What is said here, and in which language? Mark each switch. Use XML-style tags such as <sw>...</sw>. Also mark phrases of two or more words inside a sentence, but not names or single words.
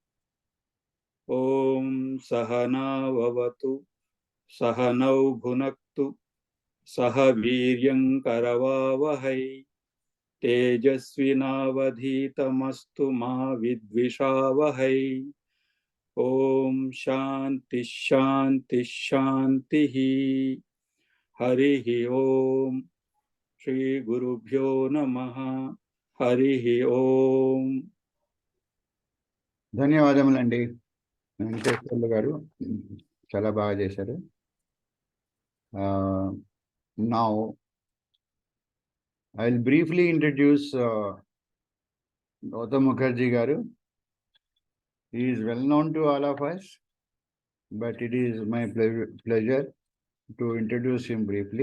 <sa>ओम सहना भवतु सहनौ भुनक्तु सह वीर्यं करवावहै तेजस्विनावधीतमस्तु मा विद्विषावहै। ओम शांति शांति शांतिः। हरिः ओम श्री गुरुभ्यो नमः। हरिः ओम।</sa> <te>ధన్యవాదములండి వెంకటేశ్వర్లు గారు, చాలా బాగా చేశారు.</te> <en>Now I'll briefly introduce Gautham Mukherjee garu. He is well known to all of us, but it is my pleasure to introduce him briefly.</en>